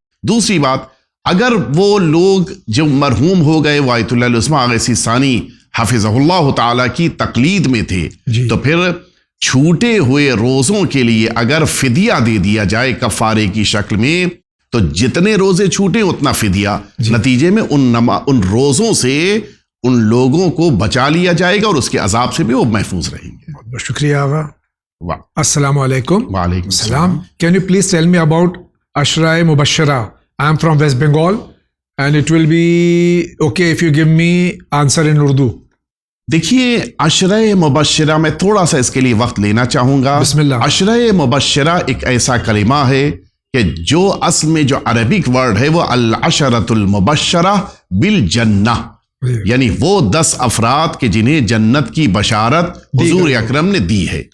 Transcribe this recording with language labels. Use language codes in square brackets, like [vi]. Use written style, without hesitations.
[ur] دوسری بات، اگر وہ لوگ جو مرحوم ہو گئے وایت اللہ العظمی آغا ثانی حفظہ اللہ تعالی کی تقلید میں تھے تو پھر چھوٹے ہوئے روزوں کے لیے اگر فدیہ دے دیا جائے کفارے کی شکل میں تو جتنے روزے چھوٹے اتنا فدیہ. نتیجے میں ان روزوں سے ان لوگوں کو بچا لیا جائے گا اور اس کے عذاب سے بھی وہ محفوظ رہیں گے. بہت بہت شکریہ آغا. السلام علیکم. وعلیکم السلام. [en] Can you please tell me about Ashra Mubashshara? I am from West Bengal and it will be okay if you give me answer in Urdu. [ur] دیکھیے، عشرہ مبشرہ میں تھوڑا سا اس کے لیے وقت لینا چاہوں گا. بسم اللہ. عشرہ مبشرہ ایک ایسا کلمہ ہے کہ جو اصل میں جو عربک ورڈ ہے وہ العشرۃ المبشرہ بالجنہ، یعنی وہ 10 افراد کہ جنہیں جنت کی بشارت حضور اکرم نے دی ہے.